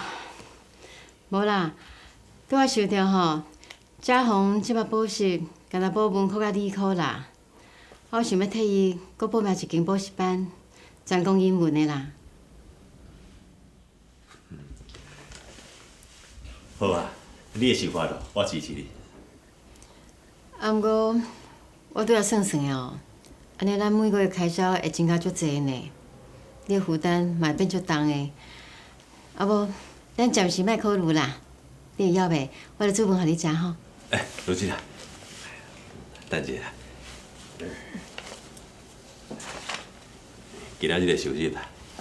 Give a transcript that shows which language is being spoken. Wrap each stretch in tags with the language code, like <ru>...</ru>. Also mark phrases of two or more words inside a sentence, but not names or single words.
<nan>无啦，拄我想着吼，嘉宏即摆补习，干那补门考到理科啦。我想要替伊搁报名一间补习班，专攻英文的啦。好啊，你的想法咯，我支持你。啊，毋过我拄仔算算的哦，安尼咱每个月开销会增加足济呢。你的负担嘛变足重的，啊无，咱暂时莫考虑啦。你会晓袂？我来煮饭互你食吼。哎，卢姐啊，等一下，今仔日就休息啦。</nan>